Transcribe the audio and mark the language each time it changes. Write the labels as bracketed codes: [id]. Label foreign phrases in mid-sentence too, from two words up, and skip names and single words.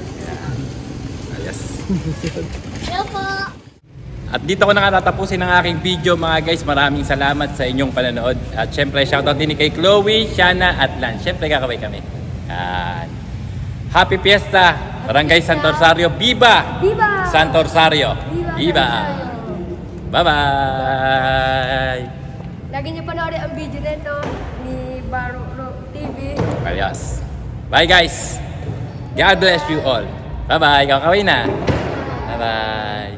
[tl] Yes. Hello po. At dito ko na nga tatapusin ang aking video mga guys. Maraming salamat sa inyong panonood. At syempre, shoutout din kay Chloe, Shana at Lan. Syempre, kakaway kami. Yan. [en] Happy Fiesta, [tl] Barangay Santo Rosario. Viva! Viva! Santo Rosario. Viva! Bye-bye! Lagi niyo panoorin ang video nito ni Baro TV. Ayos. Bye guys! [en] God bless you all. Bye-bye! [tl] Kakaway na! Bye-bye!